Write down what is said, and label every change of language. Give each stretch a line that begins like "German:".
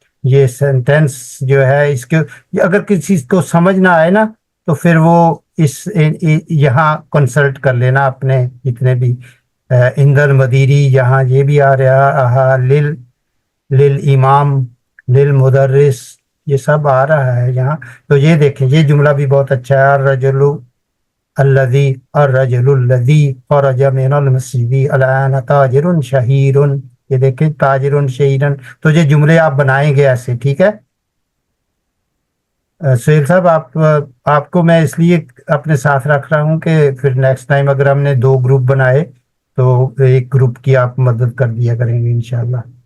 Urdu: یہ سینٹینس جو ہے اس کے اگر کسی کو سمجھ نہ آئے نا تو پھر وہ یہاں کنسلٹ کر لینا اپنے جتنے بھی اندر مدیری، یہاں یہ بھی آ رہا للامام للمدرس، یہ سب آ رہا ہے یہاں. تو یہ دیکھیں یہ جملہ بھی بہت اچھا ہے.
Arabic: الرجل الذی خرج من المسجد الان تاجر شہیر.
Urdu: یہ دیکھیں
Arabic: تاجر شہیرن.
Urdu: تو یہ جملے آپ بنائیں گے ایسے، ٹھیک ہے؟ سہیل صاحب آپ کو میں اس لیے اپنے ساتھ رکھ رہا ہوں کہ پھر نیکسٹ ٹائم اگر ہم نے 2 گروپ بنائے تو ایک گروپ کی آپ مدد کر دیا کریں گے انشاءاللہ.